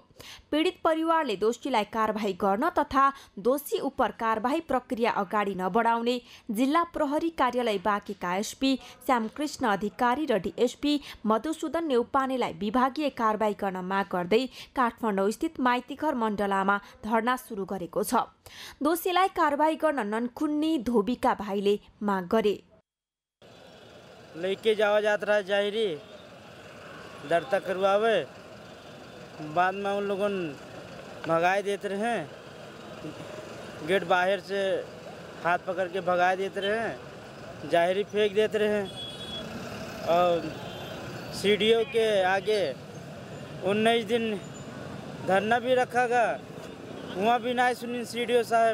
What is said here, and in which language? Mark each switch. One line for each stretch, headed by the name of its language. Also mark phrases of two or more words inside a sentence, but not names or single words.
Nepali: पीडित परिवारले दोषीलाई कारबाही गर्न तथा दोषी उप कारबाही प्रक्रिया अगाडि नबढाउने जिल्ला प्रहरी कार्यालय बाँकेका एसपी श्यामकृष्ण अधिकारी र डीएसपी मधुसूदन नेउपानेलाई विभागीय कारबाही गर्न माग गर्दै काठमाडौँ स्थित माइतीघर मण्डलामा धरना सुरु गरेको छ। दोषीलाई कारबाही गर्न ननकुन्नी धोबीका भाइले माग गरे।
Awadhi: लेके जावा यात्रा जाहिरी दर्ता करवावे, बाद में उन लोगों भगाए देते रहे, गेट बाहर से हाथ पकड़ के भगा देते रहे, जाहिरी फेंक देते रहे और सीढ़ियों के आगे 19 दिन धरना भी रखा गया, वहाँ भी नहीं सुनी सीढ़ियों साहब।